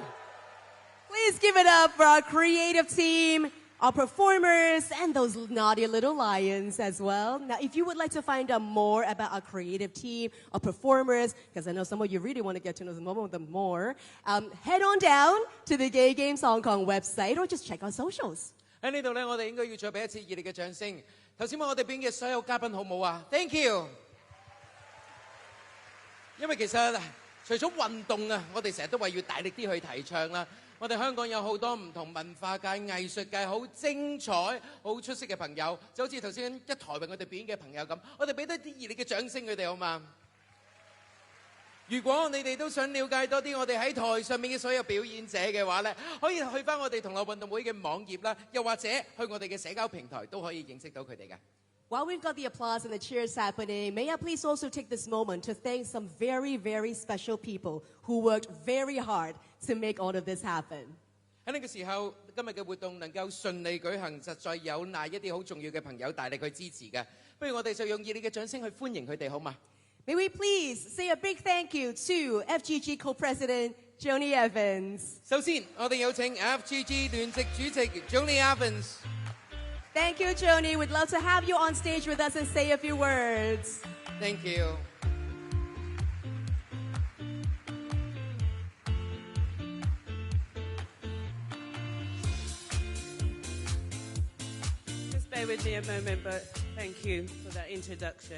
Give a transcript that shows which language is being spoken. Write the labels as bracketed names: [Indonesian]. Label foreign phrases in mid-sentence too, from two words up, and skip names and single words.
[English] Please give it up for our creative team, our performers, and those naughty little lions as well. Now, if you would like to find out more about our creative team, our performers, because I know some of you really want to get to know some of them more, head on down to the Gay Games Hong Kong website or just check our socials. [Cantonese] 喺呢度咧，我哋應該要再俾一次熱烈嘅掌聲。頭先我哋邊嘅所有嘉賓好唔好啊 ？ [English] Thank you。 [Cantonese] 因為其實除咗運動啊，我哋成日都話要大力啲去提倡啦。我哋香港有好多唔同文化界、藝術界好精彩、好出色嘅朋友，就好似頭先一台為我哋表演嘅朋友咁，我哋俾多啲熱烈嘅掌聲佢哋好嘛？如果你哋都想了解多啲我哋喺台上面嘅所有表演者嘅話咧，可以去翻我哋同樂運動會嘅網頁啦，又或者去我哋嘅社交平台都可以認識到佢哋嘅。 [English] While we've got the applause and the cheers happening, may I please also take this moment to thank some very, very special people who worked very hard to make all of this happen. [Cantonese] 喺呢個時候，今日嘅活動能夠順利舉行，實在有賴一啲好重要嘅朋友大力去支持嘅。不如我哋就用熱烈嘅掌聲去歡迎佢哋，好嘛？ [English] May we please say a big thank you to FGG Co-President Joni Evans. [Cantonese] 首先，我哋有請 FGG 聯席主席 Joni Evans。 [English] Thank you, Joni. We'd love to have you on stage with us and say a few words. Thank you. Just bear with me a moment, but thank you for that introduction.